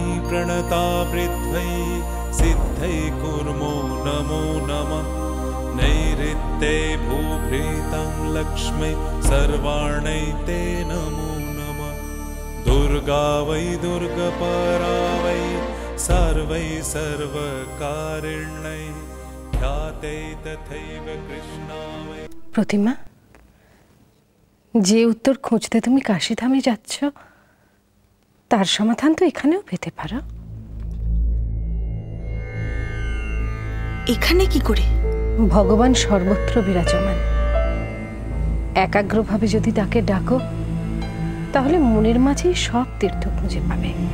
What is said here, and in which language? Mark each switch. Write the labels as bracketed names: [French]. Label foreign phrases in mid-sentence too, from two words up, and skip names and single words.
[Sanskrit] प्रणता वृद्ध्यै सिद्धै कुर्मो नमो नमः नैऋत्ये भूभृतं लक्ष्मै सर्वाणै ते नमो नमः दुर्गा वै दुर्गपरा वै सर्वै सर्वकारिण्यै ख्याते तथैव कृष्णा वै। प्रतिमा, [Bangla] যে উত্তর খুঁজতে তুমি কাশীধামে যাচ্ছ তার সমাধান তো এখানেও পেতে পারো। এখানে কি করে? ভগবান সর্বত্র বিরাজমান। একাগ্রভাবে যদি তাকে ডাকো তাহলে মনের মাঝেই সব তীর্থ খুঁজে পাবে।